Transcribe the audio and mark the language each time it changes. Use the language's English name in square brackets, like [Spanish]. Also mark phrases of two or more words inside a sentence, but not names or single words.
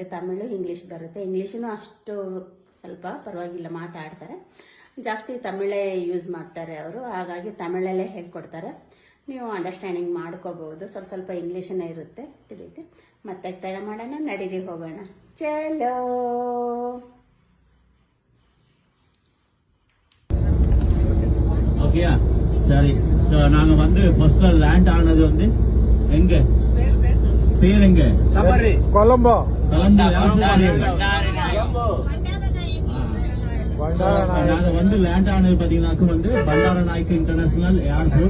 [Kannada] ತಮಿಳು ಇಂಗ್ಲೀಷ್ ಬರುತ್ತೆ. ಇಂಗ್ಲೀಷೂ ಅಷ್ಟು ಸ್ವಲ್ಪ ಪರವಾಗಿಲ್ಲ ಮಾತಾಡ್ತಾರೆ. ಜಾಸ್ತಿ ತಮಿಳೇ ಯೂಸ್ ಮಾಡ್ತಾರೆ ಅವರು, ಹಾಗಾಗಿ ತಮಿಳಲ್ಲೇ ಹೇಳ್ಕೊಡ್ತಾರೆ. ನೀವು ಅಂಡರ್ಸ್ಟ್ಯಾಂಡಿಂಗ್ ಮಾಡ್ಕೋಬಹುದು. ಸ್ವಲ್ಪ ಇಂಗ್ಲೀಷನೇ ಇರುತ್ತೆ, ತಿಳಿಯುತ್ತೆ. ಮತ್ತೆ ತಡ ಮಾಡೋಣ, ನಡೀರಿ ಹೋಗೋಣ. ಚಲೋ. [Tamil] ஓகேயா? சரி, நாங்க வந்து ஃபர்ஸ்ட்ல லேண்ட் ஆனது வந்து எங்க? பேர் எங்க? சபரி, கொலம்போ. நாங்க வந்து லேண்ட் ஆனது பாத்தீங்கன்னாக்க வந்து பண்டாரநாயக்கு இன்டர்நேஷனல் ஏர்போர்ட்.